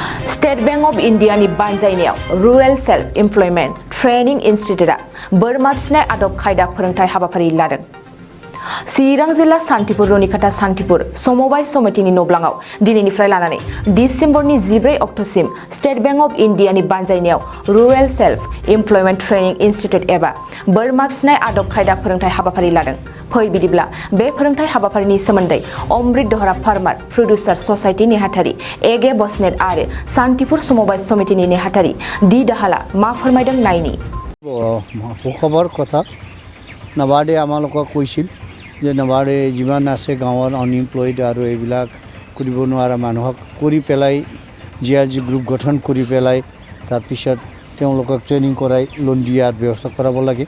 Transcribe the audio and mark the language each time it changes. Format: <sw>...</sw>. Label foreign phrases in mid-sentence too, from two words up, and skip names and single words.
<brx>State Bank of India ni banjainaयाव Rural Self Employment Training Institute बोरमा फिसिनाय आदब खायदा फोरोंथाय हाबाफारि लादों। चिरां जिल्ला सान्तिपुर रनिखाता सान्तिपुर समबाय समितिनि नब्लाङाव दिनैनिफ्राय लानानै डिसेम्बरनि 14 अक्ट'सिम स्टेट बेंक अफ इन्डियानि बानजायनायाव रुरेल सेल्फ इमप्लयमेन्ट ट्रेनिं इनस्टिट्यूट एबा बोरमा फिसिनाय आदब खायदा फोरोंथाय हाबाफारि लादों। फै बिदिब्ला बे फोरोंथाय हाबाफारिनि सोमोन्दै अमृत दहरा फार्मार प्रडिउसार ससाइटि नेहाथारि एगे बसनेट आरो सान्तिपुर समबाय समितिनि नेहाथारि डि दाहाला मा फोरमायदों नायनि।</brx> <as>সুখবৰ কথা নাবাৰ্ডে আমালোকক কৈছিল যে নাবাৰ্ডে যিমান আছে গাঁৱৰ আনএমপ্লয়েড আৰু এইবিলাক কৰিব নোৱাৰা মানুহক কৰি পেলাই</as> <en>JRG group</en> <as>গঠন কৰি পেলাই তাৰপিছত তেওঁলোকক ট্ৰেইনিং কৰাই লোন দিয়াৰ ব্যৱস্থা কৰাব লাগে।</as>